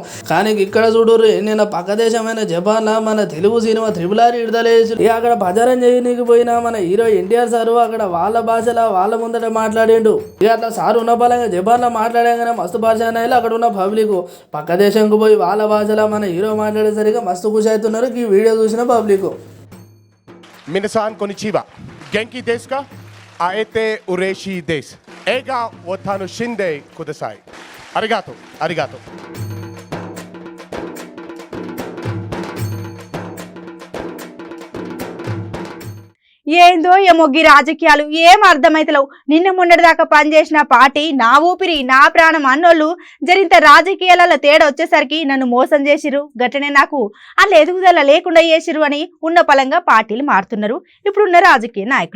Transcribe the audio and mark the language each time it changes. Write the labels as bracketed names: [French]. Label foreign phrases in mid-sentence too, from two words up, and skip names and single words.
[Telugu] కానీ ఇక్కడ చూడరు, నేను పక్క దేశమైన జపాన్ మన తెలుగు సినిమా RRR విడుదల చేసి ఇక అక్కడ ప్రచారం చేయనీకి పోయినా మన హీరో NTR సారు అక్కడ వాళ్ళ భాషలో వాళ్ళ ముందట మాట్లాడి మాట్లాడిండు. ఇక అట్లా సార్ ఉన్న బలంగా జపాన్లో మాట్లాడాగానే మస్తు పరిచయం అయ్యి అక్కడ ఉన్న పబ్లిక్ పక్క దేశంకు పోయి వాళ్ళ భాషలో మన హీరో మాట్లాడేసరికి మస్తు ఖుషి అవుతున్నారు ఈ వీడియో చూసిన పబ్లిక్. [Japanese] 皆さんこんにちは。元気ですか? 会えて嬉しいです。映画を楽しんでください. ありがとう。ありがとう. [Telugu] ఏందో ఏమో గీ రాజకీయాలు ఏం అర్థమైతలేవు. నిన్న మొన్నటిదాకా పనిచేసిన పార్టీ నా ఊపిరి నా ప్రాణం అన్నోళ్ళు జరింత రాజకీయాలలో తేడా వచ్చేసరికి నన్ను మోసం చేసిరు, గట్టనే నాకు అలా ఎదుగుదల లేకుండా చేసిరు అని ఉన్న పలంగా పార్టీలు మారుతున్నారు ఇప్పుడున్న రాజకీయ నాయకులు.